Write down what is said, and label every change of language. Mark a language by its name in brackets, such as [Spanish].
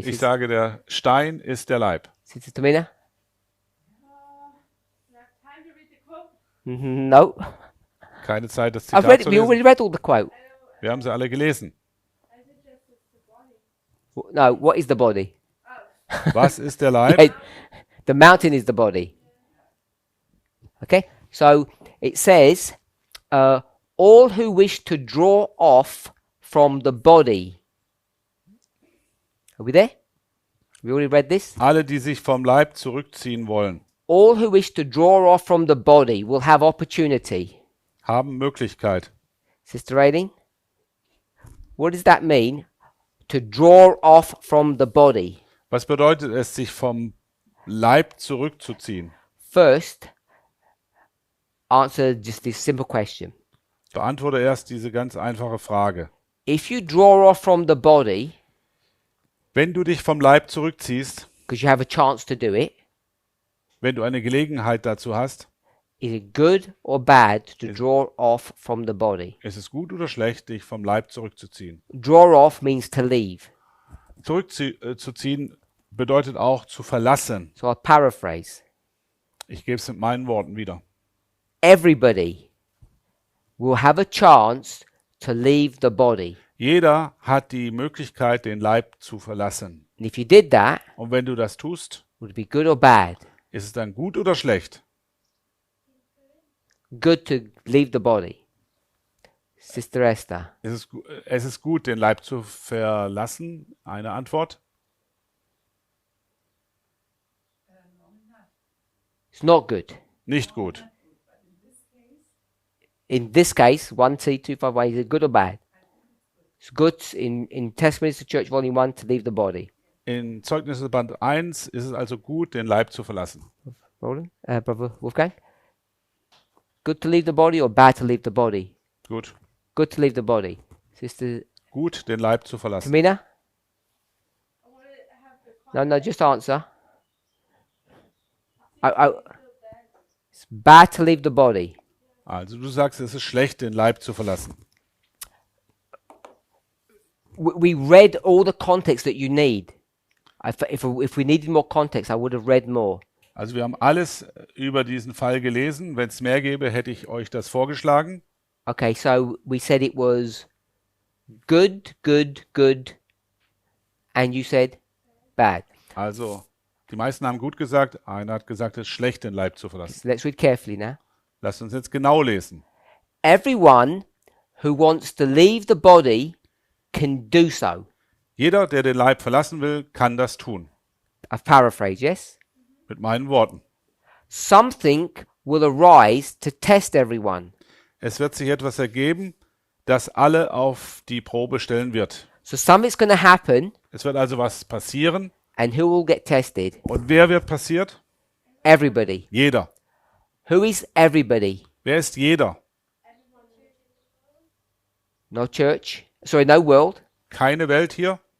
[German] Ich sage, der Stein ist der Leib. [English] Sister Tamina? You have time to read the quote? No. [German] Keine Zeit, das [English] I've [German] Zitat [English] read. [German] zu [English] We already [German] lesen. [English] read all the quote. [German] Wir haben sie alle gelesen. [English] I suggest it's the body. No. What is the body? [German] Was ist der Leib? [English] Okay, the mountain is the body. Okay, so it says, all who wish to draw off from the body. Are we there? We already read this. [German] Alle, die sich vom Leib zurückziehen wollen, [English] All who wish to draw off from the body will have opportunity. [German] haben Möglichkeit. [English] Sister Aileen, what does that mean? To draw off from the body. [German] Was bedeutet es, sich vom Leib zurückzuziehen? [English] First, answer just this simple question. [German] Beantworte erst diese ganz einfache Frage. [English] If you draw off from the body, [German] Wenn du dich vom Leib zurückziehst, [English] because you have a chance to do it, [German] wenn du eine Gelegenheit dazu hast, [English] is it good or bad to draw off from the body? [German] ist es gut oder schlecht, dich vom Leib zurückzuziehen? [English] Draw off means to leave. [German] Zurückzuziehen bedeutet auch zu verlassen. [English] So I'll paraphrase. [German] Ich gebe es mit meinen Worten wieder. [English] Everybody will have a chance to leave the body. [German] Jeder hat die Möglichkeit, den Leib zu verlassen. [English] And if you did that, [German] Und wenn du das tust, [English] would it be good or bad? [German] ist es dann gut oder schlecht? [English] Good to leave the body. Sister Esther. [German] Es ist gut, den Leib zu verlassen. Eine Antwort. [English] It's not good. [German] Nicht gut. [English] In this case, 1C251, is it good or bad? It's good in Testimonies to Church Volume 1 to leave the body. [German] In Zeugnisse Band 1 ist es also gut, den Leib zu verlassen. [English] Roland? Brother Wolfgang? Good to leave the body or bad to leave the body? [German] Gut. [English] Good to leave the body. Sister [German] Gut, den Leib zu verlassen. [English] Tamina? I want to have the No, just answer. It's bad to leave the body. [German] Also du sagst, es ist schlecht, den Leib zu verlassen. [English] We read all the context that you need. If we needed more context, I would have read more. [German] Also wir haben alles über diesen Fall gelesen. Wenn es mehr gäbe, hätte ich euch das vorgeschlagen. [English] Okay, so we said it was good, good, good, and you said bad. [German] Also die meisten haben gut gesagt, einer hat gesagt, es ist schlecht, den Leib zu verlassen. [English] So let's read carefully now. [German] Lasst uns jetzt genau lesen. [English] Everyone who wants to leave the body can do so. [German] Jeder, der den Leib verlassen will, kann das tun. [English] I've paraphrased, yes? [German] Mit meinen Worten. [English] Something will arise to test everyone. [German] Es wird sich etwas ergeben, das alle auf die Probe stellen wird. [English] So something's going to happen, [German] Es wird also was passieren. [English] and who will get tested? [German] Und wer wird passiert? [English] Everybody. [German] Jeder. [English] Who is everybody? [German] Wer ist jeder? [English] No church. Sorry, no world. [German] Keine Welt hier?